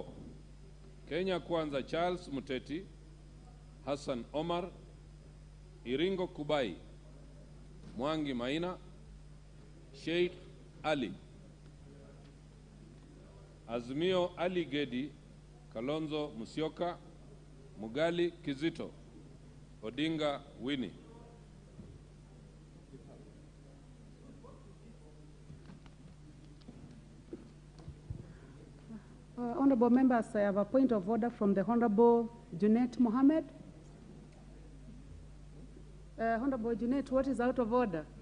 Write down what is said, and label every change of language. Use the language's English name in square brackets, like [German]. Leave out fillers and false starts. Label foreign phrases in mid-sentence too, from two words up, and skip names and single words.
[English] Kenya Kwanza Charles Muteti, Hassan Omar, Iringo Kubai, Mwangi Maina, Sheikh Ali. Azimio Ali Gedi, Kalonzo Musyoka, Mugali Kizito, Odinga Winnie. Honorable members, I have a point of order from the Honorable Junet Mohammed. Honorable Junet, what is out of order?